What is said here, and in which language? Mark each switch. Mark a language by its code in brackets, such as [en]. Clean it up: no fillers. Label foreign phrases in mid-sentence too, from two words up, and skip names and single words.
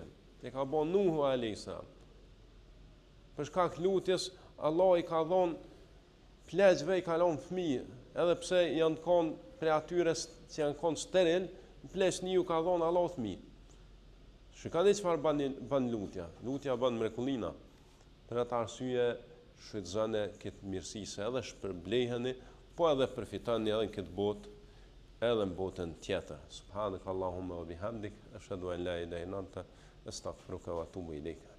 [sq] E ka bën Nuhu [ar] عليه السلام. [sq] Për shkak të lutjes, Allah i ka dhënë pleqve i kalon fëmijë, edhe pse janë konë prej atyre që janë konë steril, pleqniu ka dhonë Allah fëmijë. Shikoni çfarë bën lutja. Lutja bën mrekullina. Për atë arsye shfrytëzoni këtë mirësi se edhe shpërbleheni, po edhe përfitoni edhe në këtë botë, edhe në botën tjetër. [ar] سبحانك اللهم وبحمدك أشهد أن لا إله إلا أنت أستغفرك وأتوب إليك.